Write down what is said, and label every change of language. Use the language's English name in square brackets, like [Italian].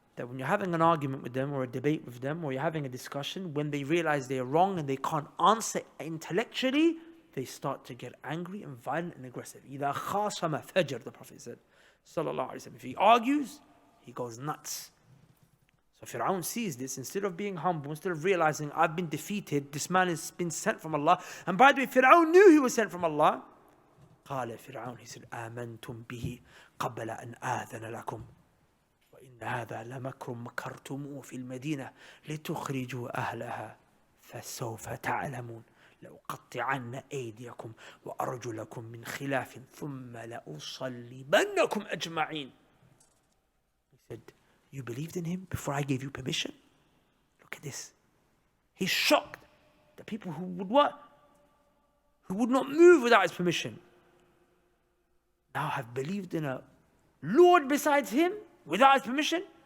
[English] That when you're having an argument with them or a debate with them or you're having a discussion, when they realize they're wrong and they can't answer intellectually, they start to get angry and violent and aggressive. [Arabic] إِذَا خَاصَمَ فَجَرَ, [English] the Prophet said. Sallallahu Alaihi Wasallam. If he argues, he goes nuts. So Firawn sees this. Instead of being humble, instead of realizing I've been defeated, this man has been sent from Allah. And by the way, Firawn knew he was sent from Allah. [Arabic] قال فرعون, [English] he said, [Arabic] آمنتم به قبل أن آذن لكم وإن هذا لمكر مكرتموه في المدينة لتخرجوا أهلها فسوف تعلمون لأقطعن أيديكم وأرجلكم من خلاف ثم لأصلبنكم أجمعين. [English] He said, you believed in him before I gave you permission? Look at this. He's shocked. The people who would what? Who would not move without his permission. Now have believed in a Lord besides him without his permission?